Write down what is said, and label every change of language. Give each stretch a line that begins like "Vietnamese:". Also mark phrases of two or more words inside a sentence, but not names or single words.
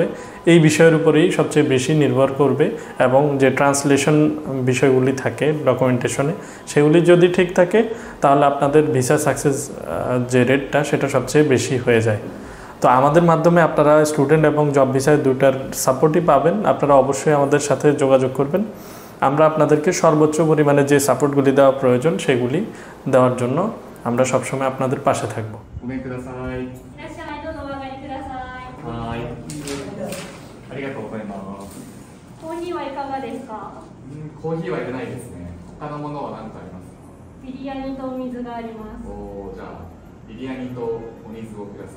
Bangla: এই বিষয়ের উপরেই সবচেয়ে বেশি নির্ভর করবে এবং যে ট্রান্সলেশন বিষয়গুলি থাকে ডকুমেন্টেশনে সেগুলি যদি ঠিক থাকে তাহলে আপনাদের
English: visa success
Bangla: যে রেটটা সেটা সবচেয়ে বেশি হয়ে যায়। তো আমাদের মাধ্যমে আপনারা স্টুডেন্ট এবং জব ভিসায় দুটার সাপোর্টই পাবেন। আপনারা অবশ্যই আমাদের সাথে যোগাযোগ করবেন। আমরা আপনাদেরকে সর্বোচ্চ পরিমাণে যে সাপোর্টগুলি দেওয়া প্রয়োজন সেগুলি দেওয়ার জন্য আমরা সবসময় আপনাদের পাশে থাকব।
Japanese: コーヒーはいらないですね。他のものは何かありますか？ビリヤニとお水があります。じゃあビリヤニとお水をください。